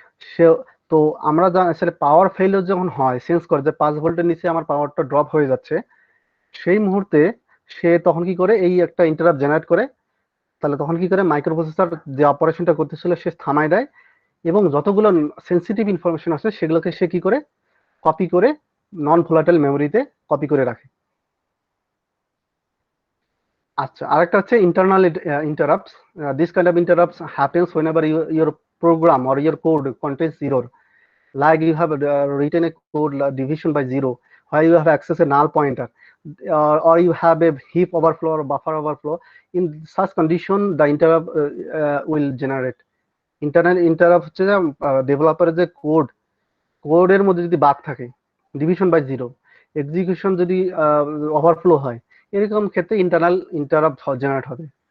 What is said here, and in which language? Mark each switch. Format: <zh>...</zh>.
<bn>সে তো আমরা আসলে পাওয়ার ফেলিওর যখন হয়, সেন্স করে যে 5 ভোল্টের নিচে আমার পাওয়ারটা ড্রপ হয়ে যাচ্ছে, সেই মুহূর্তে সে তখন কি করে, এই একটা ইন্টারাপ্ট জেনারেট করে, তাহলে তখন কি করে মাইক্রোপ্রসেসর যে অপারেশনটা করতেছিল সে থামায় দেয়, এবং যতগুলো সেন্সিটিভ ইনফরমেশন আছে সেগুলোকে সে কি করে কপি করে নন ভোলাটাইল মেমোরিতে কপি করে রাখে। আচ্ছা, আরেকটা হচ্ছে internal interrupts.</bn> <en>This kind of interrupts happens whenever your program or your code contains error, like you have written a code division by zero, where you have access a null pointer, or you have a heap overflow or buffer overflow. In such condition, the interrupt will generate.</en> <bn>Internal interrupt হচ্ছে যে ডেভেলপারের যে কোডের মধ্যে যদি bug থাকে, division by zero, execution যদি overflow হয়, এরকম ক্ষেত্রে ইন্টারনাল ইন্টারাপ্ট জেনারেট হবে।</bn>